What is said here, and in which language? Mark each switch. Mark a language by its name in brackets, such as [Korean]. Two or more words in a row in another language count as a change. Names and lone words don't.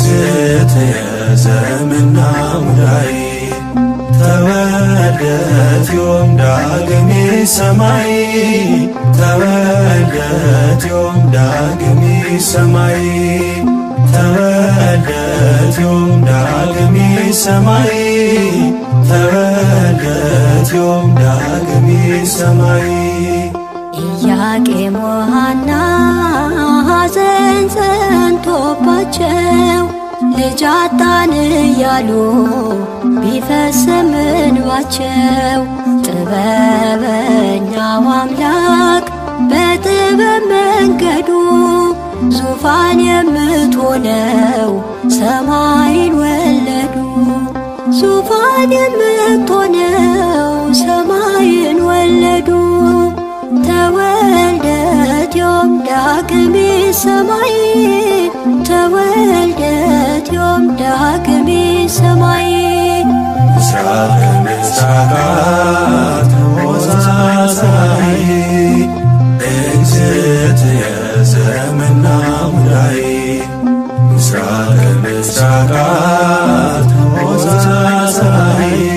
[Geez] እግዝእትየ ዘመና ሙዳዬ ተወልደት ዮም ዳግሜ ሰማይ ተወልደት ዮም ዳግሜ ሰማይ ተወልደት ዮም ዳግሜ ሰማይ ተወልደት ዮም ዳግሜ ሰማይ [Amharic] ኢያቄም ወሐና ሐዘን ጸንቶባቸው ልጅ አጣን እያሉ ቢፈስም እንባቸው ጥበበኛው አምላክ በጥበብ መንገዱ ዙፋን የምትሆነው ሰማይን ወለዱ ዙፋን የምትሆነው ሰማይን ወለዱ [Geez] ተወልደት ዮም ዳግሜ ሰማይ ተወልደት ዮም ዳግሜ ሰማይ ምስራቅ ምስራቃት ተወሳሳይ እግዝእትየ ዘመና ሙዳይ ምስራቅ ምስራቃት ተወሳሳይ